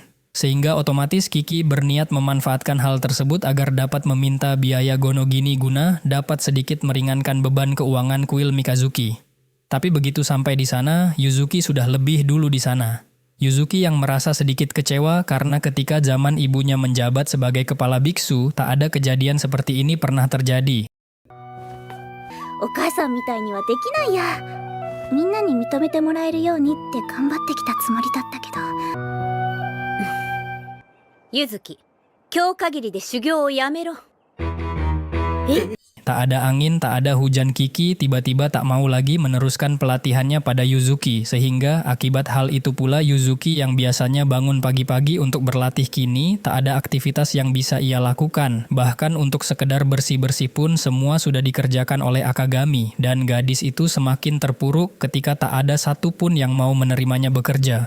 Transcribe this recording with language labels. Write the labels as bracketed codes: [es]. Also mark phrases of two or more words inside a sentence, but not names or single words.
[id] Sehingga otomatis Kiki berniat memanfaatkan hal tersebut agar dapat meminta biaya gonogini guna dapat sedikit meringankan beban keuangan kuil Mikazuki. Tapi begitu sampai di sana, Yuzuki sudah lebih dulu di sana. Yuzuki yang merasa sedikit kecewa karena ketika zaman ibunya menjabat sebagai kepala biksu, tak ada kejadian seperti ini pernah terjadi. [ja] お母さんみたいにはできないや。みんなに認めてもらえるようにって頑張ってきたつもりだったけど。ゆずき、 今日限りで修行をやめろ。 [id] Tak ada angin, tak ada hujan, Kiki tiba-tiba tak mau lagi meneruskan pelatihannya pada Yuzuki, sehingga akibat hal itu pula Yuzuki yang biasanya bangun pagi-pagi untuk berlatih kini tak ada aktivitas yang bisa ia lakukan. Bahkan untuk sekedar bersih-bersih pun semua sudah dikerjakan oleh Akagami, dan gadis itu semakin terpuruk ketika tak ada satupun yang mau menerimanya bekerja.